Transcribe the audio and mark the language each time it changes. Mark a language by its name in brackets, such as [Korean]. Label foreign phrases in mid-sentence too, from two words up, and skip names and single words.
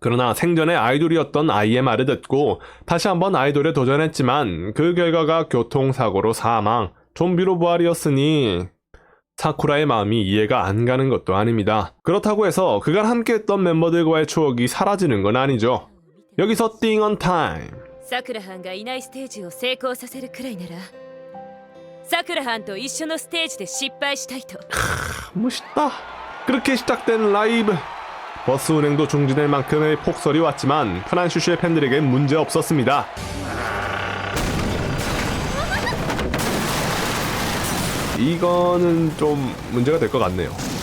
[Korean] 그러나 생전에 아이돌이었던 아이의 말을 듣고 다시 한번 아이돌에 도전했지만 그 결과가 교통사고로 사망, 좀비로 부활이었으니 사쿠라의 마음이 이해가 안 가는 것도 아닙니다. 그렇다고 해서 그간 함께했던 멤버들과의 추억이 사라지는 건 아니죠. 여기서 띵 언 타임. [Japanese] さくらはんがいないステージを成功させるくらいならさくらはんと一緒のステージで失敗したいと [Korean] 멋있다. 그렇게 시작된 라이브. 버스 운행도 중지될 만큼의 폭설이 왔지만 프란슈슈의 팬들에겐 문제 없었습니다. 이거는 좀 문제가 될 것 같네요.